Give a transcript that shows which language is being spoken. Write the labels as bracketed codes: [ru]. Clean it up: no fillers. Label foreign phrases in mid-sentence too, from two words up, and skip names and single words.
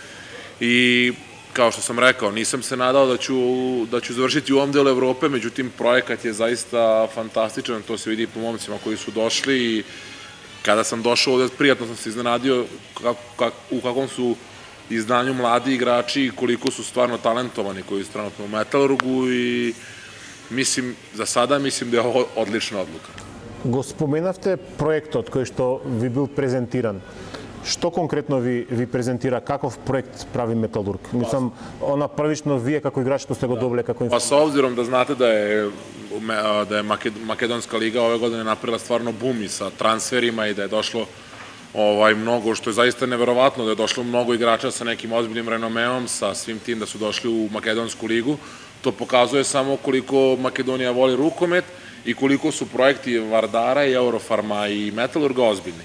[sr] I kao što sam rekao, nisam se nadao da ću završiti u ovom delu Evrope, međutim projekat je zaista fantastičan, to se vidi po momcima koji su došli i kada sam došao ovde, prijatno sam se iznenadio u kakvom su izdanju mladi igrači i koliko su stvarno talentovani koji su trenutno u Metalurgu i za sada mislim da je ovo odlična odluka. [mk] Го споменавте проектот кој што ви бил презентиран. Што конкретно ви презентира, каков проект прави Металург? Мислам, првично вие како играч што сте го добиле како [sr] Pa s obzirom da znate da je Makedonska liga ove godine napravila stvarno bum i sa transferima i da je došlo mnogo, što je zaista neverovatno, da je došlo mnogo igrača sa nekim ozbiljnim renomeom, sa svim tim da su došli u Makedonsku ligu, to pokazuje samo koliko Makedonija voli rukomet i koliko su projekti Vardara i Eurofarma i Metalurga ozbiljni.